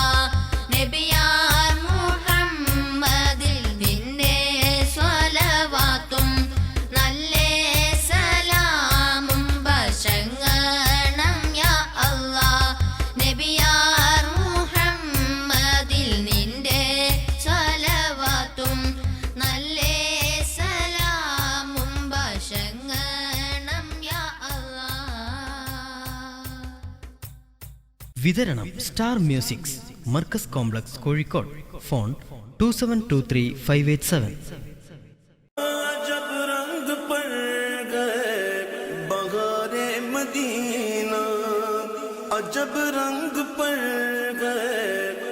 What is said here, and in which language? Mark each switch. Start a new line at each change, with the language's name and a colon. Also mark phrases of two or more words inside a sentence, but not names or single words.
Malayalam: നബിയാർ മുഹമ്മദിൽ നിന്റെ സ്വലവാത്തും നല്ലേ സലാമും ഭാഷങ്ങണം
Arabic: يا الله
Malayalam: നബിയാർ മുഹമ്മദിൽ നിന്റെ സ്വലവാത്തും നല്ലേ സലാമും ഭാഷങ്ങണം
Arabic: يا الله.
Malayalam: വിതരണം സ്റ്റാർ മ്യൂസിക്സ് മർക്കസ് കോംപ്ലക്സ് കോഴിക്കോട്. ഫോൺ 2723 587.
Urdu: जब रंग पड़ गए बहारे मदीना, अजब रंग पड़ गए